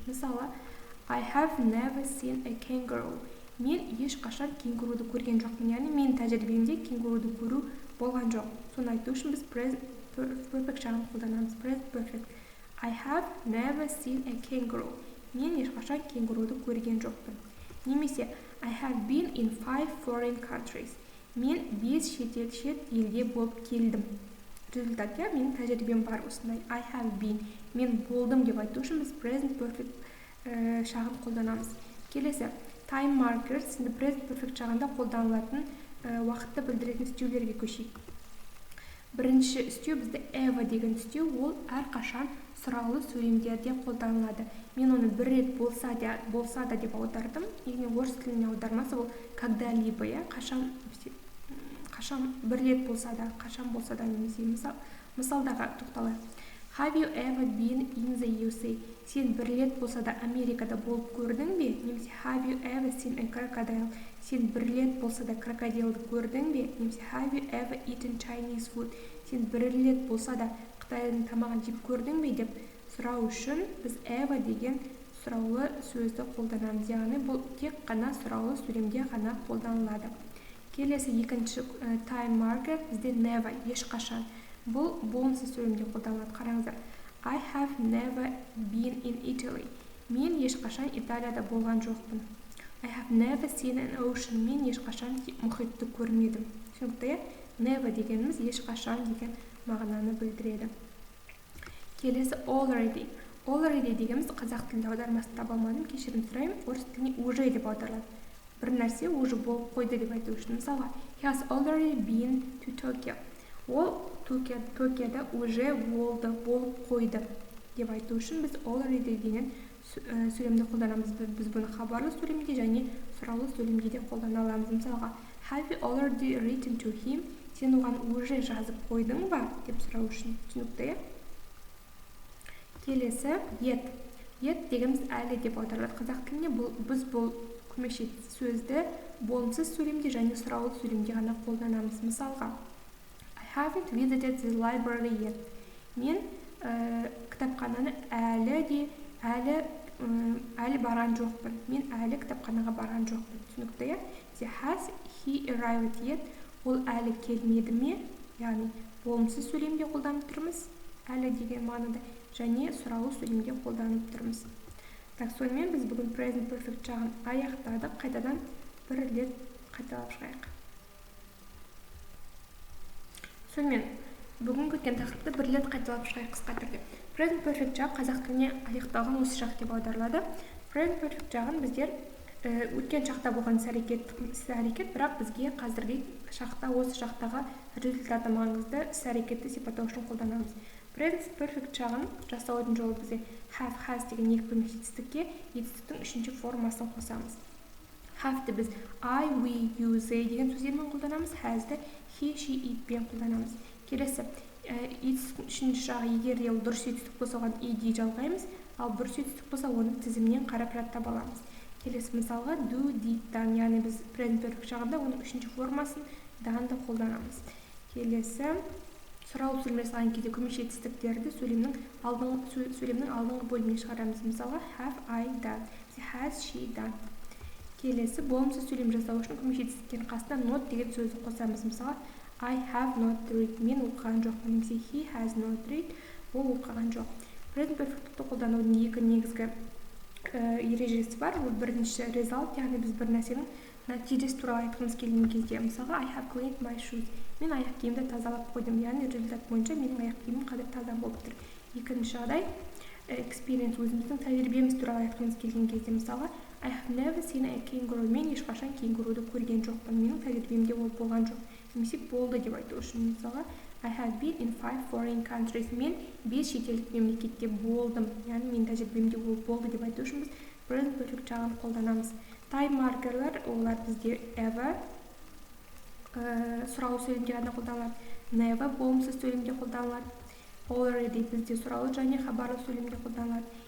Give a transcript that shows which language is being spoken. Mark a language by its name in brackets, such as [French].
[Kazakh] Мысалы, [English] I have never seen a kangaroo. [Kazakh] Мен ешқашан кенгуруды көрген жоқпын. Яғни мен тәжірибемде кенгуруды көру болған жоқ. Соны айту үшін біз present perfect жағын қолданамыз. [English] Present perfect. I have never seen a kangaroo. [Kazakh] Мен ешқашан кенгуруды көрген жоқпын. Немесе [English] I have been in 5 foreign countries. [Kazakh] Мен 5 шет елде болып келдім. Результат, менің тәжірибем бар осындай. [English] I have been. [Kazakh] Мен болдым деп айту үшін біз present perfect жағын қолданамыз. Келесі, [English] time markers, [Kazakh] present perfect жағында қолданылатын уақытты білдіретін істеулерге көшейік. Бірінші істеу бізде ever деген істеу, ол әрқашан сұраулы сөйлемдерде қолданылады. Мен оны бір рет болса да деп аудардым. Яғни орыс тіліне аудармасы ол когда-либо, қашан бір рет болса да, қашан болса да немесе мысалдаға тоқталайық. [English] Have you ever been in the USA? [Kazakh] Сен бір рет болса да Америкада болып көрдің бе? Немесе [English] have you ever seen a crocodile? [Kazakh] Сен бір рет болса да крокодилді көрдің бе? Немесе [English] have you ever eaten Chinese food? [Kazakh] Сен бір рет болса да Қытайдың тамағын жеп көрдің бе? Деп сұрау үшін біз ever деген сұраулы сөзді қолданамыз. Яғни бұл тек қана сұраулы сөйлемде ғана қолданылады. Келесі екінші time marker бізде never, ешқашан. Бұл болымсыз сөйлемде қолданылады. Қараңыздар. [English] I have never been in Italy. [Kazakh] Мен ешқашан Италияда болған жоқпын. [English] I have never seen an ocean. [Kazakh] Мен ешқашан мұхитты көрмедім. Түсінікті, never дегеніміз ешқашан деген мағынаны білдіреді. Келесі already. Already дегеніміз қазақ тілінде аудармасын таба алмадым, кешірім сұраймын. Орыс тіліне уже деп аударылады. Бір нәрсе уже болып қойды деп айту үшін. Мысалға, [English] he has already been to Tokyo. [Kazakh] Ол Токиода уже болып қойды деп айту үшін біз already деген сөйлемді қолданамыз. Біз бұны хабарлы сөйлемде және сұраулы сөйлемде де қолдана аламыз. Мысалға, [English] have you already written to him? [Kazakh] Сен оған уже жазып қойдың ба? Деп сұрау үшін. Түсінікті, Келесі, yet. Yet дегеніміз әлі деп аударылады. Қазақ тілінде біз бұл көмекші сөзді болымсыз сөйлемде және сұраулы сөйлемде ғана қолданамыз. Мысалға, [English] I haven't visited the library yet. [Kazakh] Мен кітапхананы әлі барған жоқпын. Мен әлі кітапханаға барған жоқпын. Түсінікті, [English] Has he arrived yet? [Kazakh] Ол әлі келмеді ме? Яғни болымсыз сөйлемде қолданып тұрмыз, әлі деген мағынада, және сұраулы сөйлемде қолданып тұрмыз. Сонымен біз бүгін present perfect жағын аяқтадық. Қайтадан бір рет қайталап шығайық. Сонымен бүгінгі өткен тақырыпты бір рет қайталап шығайық қысқа түрде. Present perfect жағы қазақ тіліне аяқталған осы шақ деп аударылады. Present perfect жағын біздер өткен шақта болған іс-әрекет, бірақ бізге қазіргі шақта осы шақтағы результаты маңызды іс-әрекетті сипаттау үшін қолданамыз. Present perfect жағын жасаудың жолы бізде have, has деген екі көмекші етістікке етістіктің үшінші формасын қосамыз. Have-ті біз I, we, you, they деген сөздермен қолданамыз. Has-ті he, she, it пен қолданамыз. Келесі, етістіктің үшінші жағы егер ол дұрыс етістік болса оған ed жалғаймыз, ал бұрыс етістік болса оны тізімнен қарап таба аламыз. Келесі мысалға do, did, done, яғни біз present perfect жағында оның үшінші формасын done'ды қолданамыз. Келесі, сұраулы сөйлем жасаған кезде көмекші етістіктерді сөйлемнің алдыңғы бөліміне шығарамыз. Мысалға [English] have I done, has she done. [Kazakh] Келесі, болымсыз сөйлем жасау үшін көмекші етістіктердің қасына not деген сөзді қосамыз. Мысалға [English] I have not read, [Kazakh] мен оқыған жоқпын, немесе [English] he has not read, [Kazakh] ол оқыған жоқ. Present perfect'ті қолданудың екі негізгі ережесі бар. Ол бірінші result, яғни біз бір нәрсенің нәтижесі туралы айтқымыз келген кезде. Мысалға [English] I have cleaned my shoes, [Kazakh] мен аяқ киімді тазалап қойдым, яғни результат бойынша менің аяқ киімім қазір таза болып тұр. Екінші жағдай experience, өзіміздің тәжірибеміз туралы айтқымыз келген кезде. Мысалға [English] I have never seen a kangaroo, [Kazakh] мен ешқашан кенгуруды көрген жоқпын, менің тәжірибемде ол болған жоқ, немесе болды деп айту үшін. Мысалға [English] I have been in 5 foreign countries. [Kazakh] Мен 5 шетелдік мемлекетте болдым. Яғни мен тәжірибемде ол болды деп айту үшін біз present perfect жағын қолданамыз. Time маркерлер олар бізде ever сұраулы сөйлемде ғана қолданылады. Never болымсыз сөйлемде қолданылады. Already бізде сұраулы және хабарлы сөйлемде қолданылады.